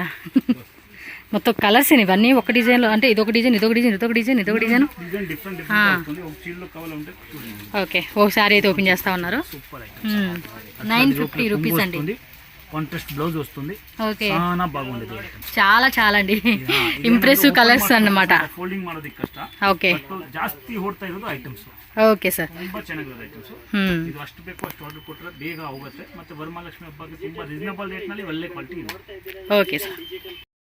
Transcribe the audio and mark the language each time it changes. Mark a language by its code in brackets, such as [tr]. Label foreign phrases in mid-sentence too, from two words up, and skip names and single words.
[te] మొత్తం కలర్స్ ఇవన్నీ ఒక డిజైన్లో, అంటే ఇదొక డిజైన్, ఇదొక డిజైన్, ఇదొక డిజైన్, ఇదొక డిజైన్. ఓకే, ఒకసారి అయితే ఓపెన్ చేస్తా ఉన్నారు. 950 రూపీస్ అండి. కాంట్రాస్ట్ బ్లౌజ్ వస్తుంది. ఓకే, చాలా బాగుంది. చాలా అండి [en] impressive colors [te] అన్నమాట. [kn] ಫೋಲ್ಡಿಂಗ್ ಮಾಡೋದಕ್ಕೆ ಕಷ್ಟ. ಓಕೆ, ಜಾಸ್ತಿ ಓಡ್ತಾ ಇರೋದು ಐಟಮ್ಸ್. [en] okay sir, [kn] ತುಂಬಾ ಚೆನ್ನಾಗಿರೋದು ಐಟಮ್ಸ್. ಇದು ಅಷ್ಟು ಬೇಕು ಅಷ್ಟು ಆರ್ಡರ್ ಕೊಟ್ಟರೆ ಬೇಗ ಹೋಗುತ್ತೆ. ಮತ್ತೆ ವರಮಹಾಲಕ್ಷ್ಮಿ ಹಬ್ಬಕ್ಕೆ ತುಂಬಾ [en] reasonable rate [kn] ನಲ್ಲಿ ಒಳ್ಳೆ ಕ್ವಾಲಿಟಿ ಇದೆ. [en] okay sir.